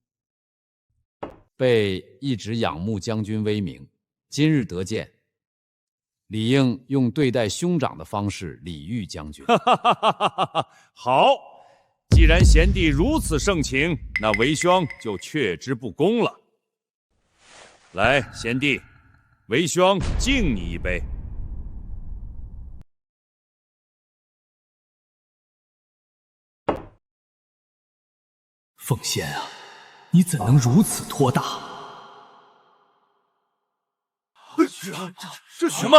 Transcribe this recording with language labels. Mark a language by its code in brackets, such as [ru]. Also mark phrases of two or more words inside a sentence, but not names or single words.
[zh] 備一直仰慕將軍威名，今日得見，理應用對待兄長的方式禮遇將軍。好，既然賢弟如此盛情，那為兄就卻之不恭了。來，賢弟，為兄敬你一杯。奉先啊，你怎能如此托大？這什麼？